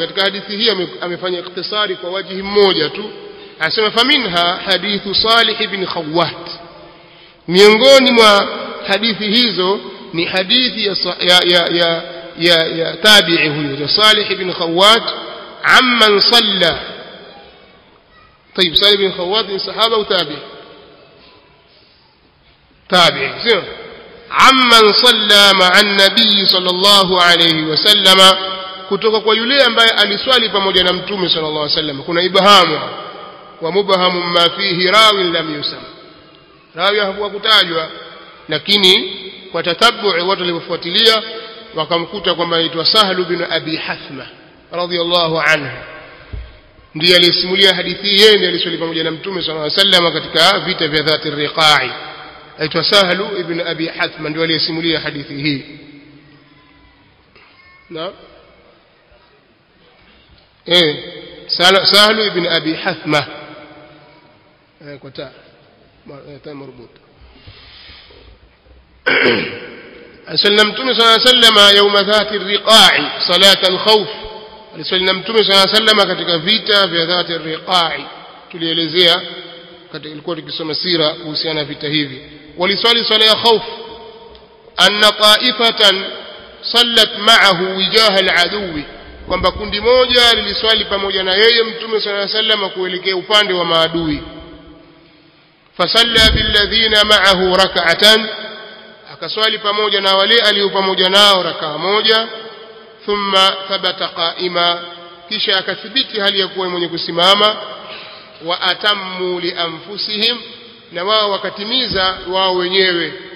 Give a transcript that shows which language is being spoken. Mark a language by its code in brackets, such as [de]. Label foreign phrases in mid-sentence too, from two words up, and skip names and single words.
[sw] katika hadithi hii amefanya ikhtisari kwa wajhi mmoja tu, anasema [ar] فمنها حديث [sw] Salih ibn Khawwat, miongoni mwa hadithi hizo ni hadithi ya tabi'i huyo Salih ibn Khawwat [ar] عمن صلى. طيب صالح بن خوات من صحابه وتابعي سير عمن صلى مع النبي صلى الله عليه وسلم, [sw] kutoka kwa yule ambaye aliswali pamoja na mtume [ar] صلى الله عليه وسلم. [sw] kuna [ar] إبهام ومبهم ما فيه راو لم يسم, [sw] rawi hakutajwa, lakini kwa tatabbu watu walipofuatilia wakamkuta kwamba anaitwa Sahlu bin Abi Hathma [ar] رضي الله عنه, [sw] ndiye alisimulia hadithi. Yeye ndiye aliswali pamoja na mtume [ar] صلى الله عليه وسلم [sw] katika vita vya Dhati ar-Riqa'i. aitwa Sahlu ibn Abi Hathma, ndiye alisimulia hadithi hii. na Sahlu ibn Abi Hathma kwa [ar] تاء مربوطة. أسلم النبي صلى الله عليه وسلم يوم ذات الرقاع صلاة الخوف. [sw] aliswali mtume [ar] صلى الله عليه وسلم [sw] katika vita vya Dhati ar-Riqa'i. tulielezea katika ilikuwa tukisoma sira kuhusiana vita hivi. waliswali swala ya khauf, [ar] أن طائفة صلت معه وجاه العدو, [sw] kwamba kundi moja liliswali pamoja na yeye mtume [ar] صلى الله عليه وسلم [sw] kuelekea upande wa maadui. [ar] فصلى بالذين معه ركعة, [sw] akaswali pamoja na wale alio pamoja nao rakaa moja. [ar] ثم ثبت قائما, [sw] kisha akathibiti hali ya kuwa mwenye kusimama. [ar] وأتموا لأنفسهم, [sw] na wao wakatimiza wao wenyewe.